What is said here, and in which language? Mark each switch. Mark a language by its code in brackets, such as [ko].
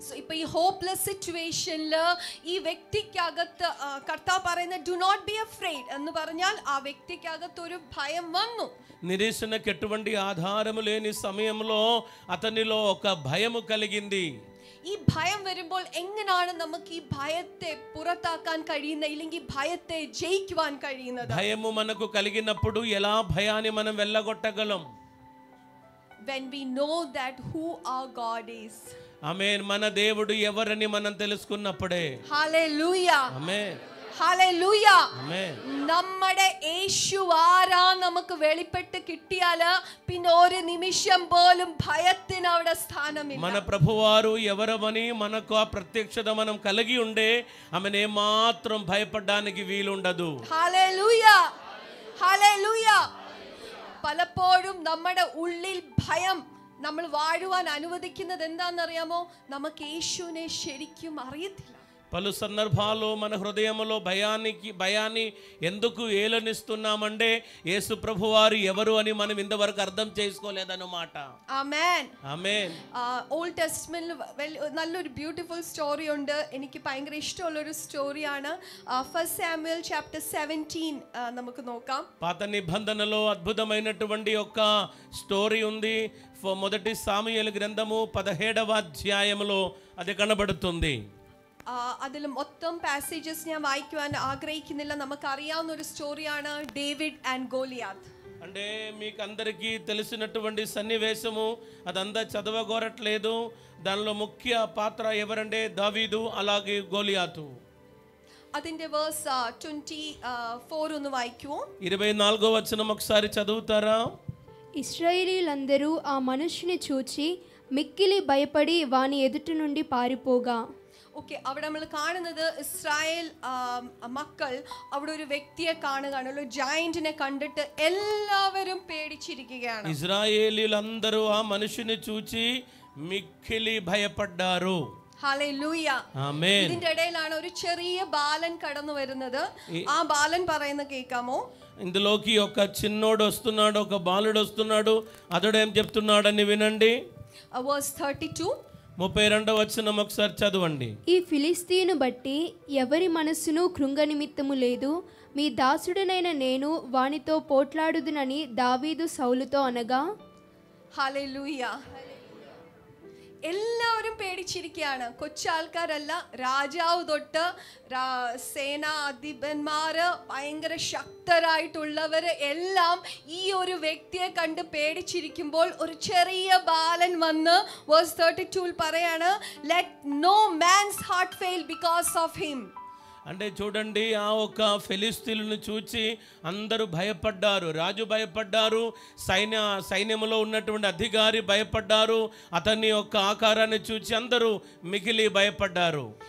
[ml] So ഇപ്പോ ഈ hopeless സിറ്റുവേഷനിൽ ഈ വ്യക്തിക്കകത്ത് കർത്താവ് പറയുന്ന [en] do not be afraid [ml] എന്ന് പറഞ്ഞാൽ ആ വ്യക്തിക്കകത്ത് ഒരു ഭയം വന്നു. [te] నిరీక్షణకు ఎటువంటి ఆధారము లేని సమయంలో అతనిలో ఒక భయము కలిగింది. [ml] ഈ ഭയം വരുമ്പോൾ എങ്ങനെയാണ് നമുക്ക് ഈ ഭയത്തെ പുറത്താക്കാൻ കഴിയുന്നത്, ഇല്ലെങ്കിൽ ഭയത്തെ ജയിക്കുവാൻ കഴിയുന്നത്? [te] భయము మనకు కలిగినప్పుడు ఎలా భయాన్ని మనం వెళ్ళగొట్టగలం? [en] when we know that who our God is. [te] ఆమేన్. మన దేవుడు ఎవరని మనం తెలుసుకున్నప్పుడే. హల్లెలూయా. ఆమేన్. [ml] ഹല്ലേലൂയ. ആമേൻ. നമ്മുടെ യേശു ആരാ നമുക്ക് വെളിപ്പെട്ട് കിട്ടിയാല് പിന്നെ ഒരു നിമിഷം പോലും ഭയത്തിന് അവിടെ സ്ഥാനമില്ല. [te] మన ప్రభువారు ఎవరమని మనకు ఆ ప్రత్యక్షత మనం కలిగి ఉండే ఆమెనే మాత్రం భయపడడానికి వీలుండదు. [ml] ഹല്ലേലൂയ. ഹല്ലേലൂയ. പലപ്പോഴും നമ്മുടെ ഉള്ളിൽ ഭയം നമ്മൾ വാഴുവാൻ അനുവദിക്കുന്നത് എന്താണെന്നറിയാമോ? നമുക്ക് യേശുവിനെ ശരിക്കും അറിയത്തില്ല. [te] పలు సందర్భాల్లో మన హృదయంలో భయాన్ని ఎందుకు ఏలనిస్తున్నామంటే యేసు ప్రభువారు ఎవరు అని మనం ఇంతవరకు అర్థం చేసుకోలేదన్నమాట. [ml] ആമേൻ. ആമേൻ. ഓൾഡ് ടെസ്റ്റ്മെന്റിൽ നല്ലൊരു ബ്യൂട്ടിഫുൾ സ്റ്റോറി ഉണ്ട്. എനിക്ക് ഭയങ്കര ഇഷ്ടമുള്ള ഒരു സ്റ്റോറിയാണ്. ഫസ്റ്റ് സാമുവൽ ചാപ്റ്റർ 17 നമുക്ക് നോക്കാം. [te] పాత నిబంధనలో అద్భుతమైనటువంటి ఒక స్టోరీ ఉంది. మొదటి సాముయేలు గ్రంథము 17వ అధ్యాయములో అది కనబడుతుంది. [ml] അതിൽ മൊത്തം പാസേജസ് ഞാൻ വായിക്കുവാൻ ആഗ്രഹിക്കുന്നില്ല. നമുക്കറിയാവുന്ന ഒരു സ്റ്റോറിയാണ് ഡേവിഡ് ആൻഡ് ഗോലിയാത്ത്. [te] అంటే మీకు అందరికీ తెలిసినటువంటి సన్నివేశము, అదంతా చదవగోరట్లేదు. దానిలో ముఖ్య పాత్ర ఎవరంటే దావీదు, అలాగే గోలియాతు. [ml] അതിന്റെ വേഴ്സ് 24 ഒന്ന് വായിക്കുമോ? [te] 24వ వచనం ఒకసారి చదువుతారా? ఇశ్రాయేలీలందరూ ఆ మనుష్యుని చూచి మిక్కిలి భయపడి వాని ఎదుటి నుండి పారిపోగా. [ml] ഓക്കെ, അവിടെ നമ്മൾ കാണുന്നത് ഇസ്രായേൽ മക്കൾ അവിടെ ഒരു വ്യക്തിയെ കാണുകയാണ്. ഒരു ജയന്റിനെ കണ്ടിട്ട് എല്ലാവരും പേടിച്ചിരിക്കുകയാണ്. [te] ఇశ్రాయేలీలందరూ ఆ మనుషుని చూచి మిక్కిలి భయపడ్డారు. [ml] ഹല്ലേലൂയ. ആമേൻ. ഇതിന്റെ ഇടയിലാണ് ഒരു ചെറിയ ബാലൻ കടന്നു വരുന്നത്. ആ ബാലൻ പറയുന്ന കേൾക്കാമോ? [te] ఇందులోకి ఒక చిన్నోడు వస్తున్నాడు, ఒక బాలుడు వస్తున్నాడు. అతడు ఏం చెప్తున్నాడని వినండి. [en] verse 32. [te] 32వ వచనం ఒకసారి చదవండి. ఈ ఫిలిస్తీను బట్టి ఎవరి మనస్సును కృంగ నిమిత్తము లేదు, మీ దాసుడనైన నేను వానితో పోట్లాడుదునని దావీదు సౌలుతో అనగా. [ml] ഹല്ലേലൂയ. എല്ലാവരും പേടിച്ചിരിക്കുകയാണ്. കൊച്ചാൾക്കാരല്ല, രാജാവ് തൊട്ട് സേനാധിപന്മാര്, ഭയങ്കര ശക്തരായിട്ടുള്ളവര് എല്ലാം ഈ ഒരു വ്യക്തിയെ കണ്ട് പേടിച്ചിരിക്കുമ്പോൾ ഒരു ചെറിയ ബാലൻ വന്ന് വേഴ്സ് 32 പറയാണ്, [en] Let no man's heart fail because of him. [te] అంటే చూడండి, ఆ ఒక ఫిలిస్తీన్లను చూచి అందరూ భయపడ్డారు. రాజు భయపడ్డారు, సైన్యములో ఉన్నటువంటి అధికారి భయపడ్డారు. అతని యొక్క ఆకారాన్ని చూచి అందరూ మిగిలి భయపడ్డారు.